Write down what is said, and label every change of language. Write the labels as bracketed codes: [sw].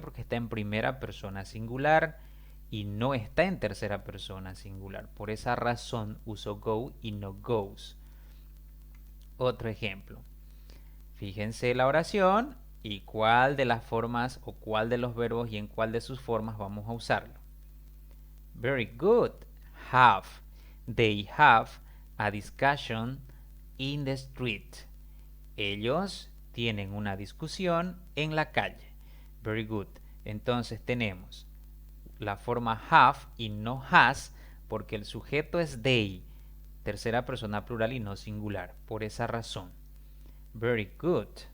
[es] Porque está en primera persona singular y no está en tercera persona singular. Por esa razón uso go y no goes. Otro ejemplo. Fíjense la oración y cuál de las formas o cuál de los verbos y en cuál de sus formas vamos a usarlo. [en] Very good. Have. They have a discussion in the street. [es] Ellos tienen una discusión en la calle. [en] Very good. [es] Entonces tenemos la forma have y no has porque el sujeto es they, tercera persona plural y no singular. Por esa razón. Very good.